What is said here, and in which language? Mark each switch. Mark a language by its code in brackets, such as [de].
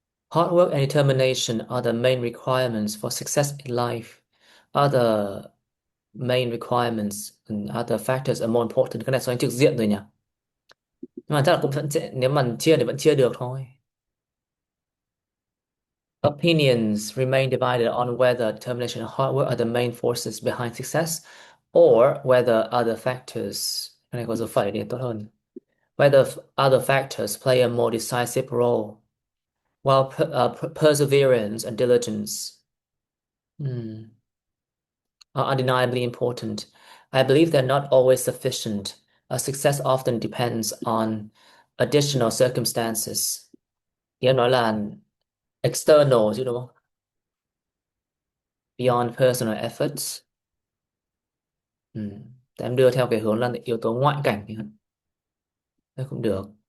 [en] Hard work and determination are the main requirements for success in life. Other main requirements and other factors are more important. [vi] Cái này so sánh trực diện rồi nhỉ? Nhưng mà chắc là cũng vẫn sẽ, nếu mà chia thì vẫn chia được thôi. [en] Opinions remain divided on whether determination and hard work are the main forces behind success, or whether other factors, [vi] cái này có dấu phẩy để tốt hơn. [en] Whether other factors play a more decisive role, while perseverance and diligence are undeniably important. I believe they're not always sufficient. Success often depends on additional circumstances. [vi] Thì em nói là external chứ đúng không? [en] Beyond personal efforts. [vi] Ừ. Thì em đưa theo cái hướng là yếu tố ngoại cảnh thì thế cũng được.